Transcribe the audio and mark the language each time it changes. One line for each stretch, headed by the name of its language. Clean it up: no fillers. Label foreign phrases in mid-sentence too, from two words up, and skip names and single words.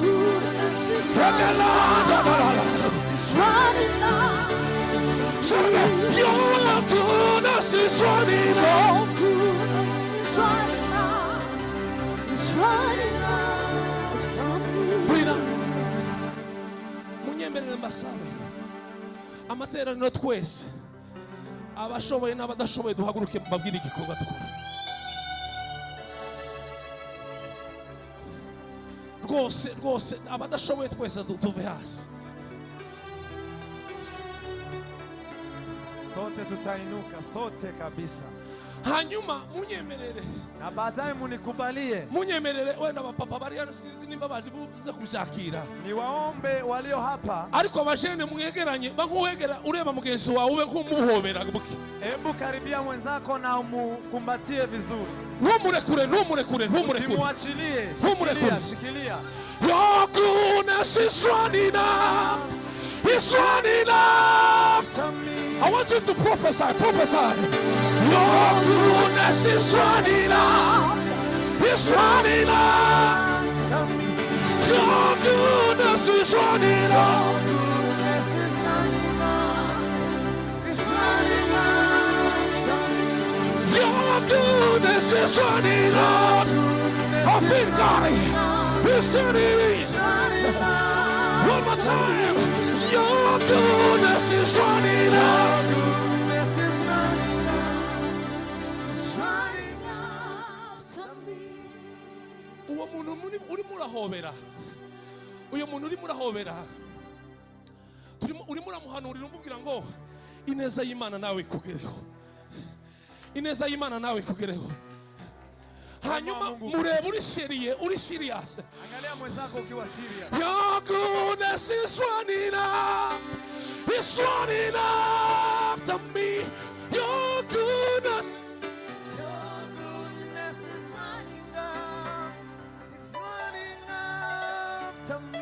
English: it's running after. So your goodness is running out. Your goodness is running out. It's running after me.
Kinyarwanda: Brina, munyemerere mbasabe amateraniro twese abashoboye n'abadashoboye duhaguruke babwire igikorwa dukora. Rwose abadashoboye twese tuve hasi.
Swahili: Sote tutainuka, sote kabisa.
Kinyarwanda: Hanyuma munyemerere,
Swahili: na baadaye munikubalie,
Kinyarwanda: munyemerere wenda abapapa bari hano sinzi nimba baje buze kumshakira.
Swahili: Niwaombe walio hapa,
Kinyarwanda: ariko abajene mwegeranye bankuwegera ureba mugenzi wawe ube kumuhobera buki.
Swahili: Hebu karibia mwenzako na umukumbatie vizuri.
Kinyarwanda: Ntumurekure.
Swahili: Simwachilie. Shikilia.
English: Your goodness is running out. It's running after me. I want you to prophesy. Your goodness is running out. It's running after me. Your goodness is running out. Your goodness is running out. I feel God is turning. One more time. Your goodness is running out.
Kinyarwanda: Uwo muntu urimo urahobera, uyo muntu urimo urahobera, urimo uramuhanurira umubwira ngo ineza y'Imana nawe ikugereho, ineza y'Imana nawe ikugereho. Hanyuma murebe uri serious.
Swahili: Angalia mwenzako ukiwa serious.
English: Your goodness is running out. It's running after me. Your goodness is running out. It's running after me.